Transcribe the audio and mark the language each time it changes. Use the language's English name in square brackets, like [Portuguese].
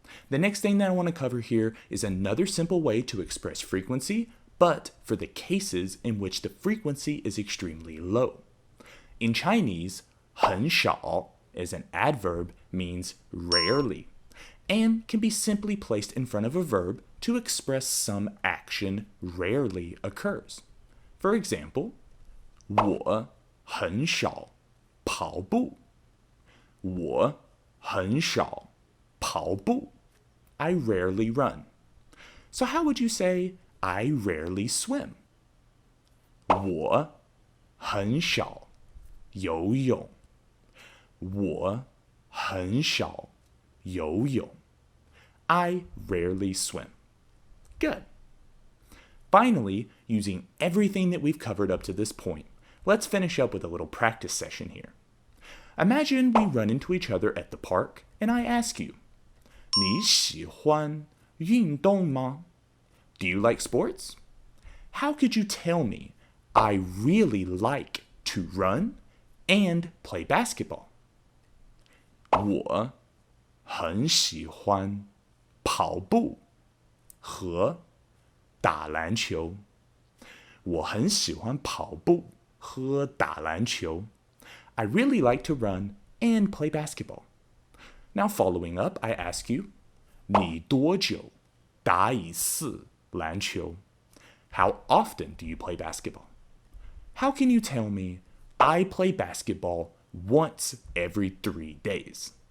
[English] The next thing that I want to cover here is another simple way to express frequency, but for the cases in which the frequency is extremely low. In Chinese, 很少 as an adverb means rarely, and can be simply placed in front of a verb to express some action rarely occurs. For example, [Chinese] 我很少跑步。我很少跑步。 [English] I rarely run. So how would you say, I rarely swim? [Chinese] 我很少游泳。我很少游泳。 [English] I rarely swim. Good. Finally, using everything that we've covered up to this point, let's finish up with a little practice session here. Imagine we run into each other at the park, and I ask you, [Chinese] 你喜欢运动吗? [English] Do you like sports? How could you tell me I really like to run and play basketball? [Chinese] 我很喜欢跑步和打篮球。我很喜欢跑步和打篮球。 [English] I really like to run and play basketball. Now following up, I ask you, [Chinese] 你多久打一次篮球? [English] How often do you play basketball? How can you tell me I play basketball once every 3 days?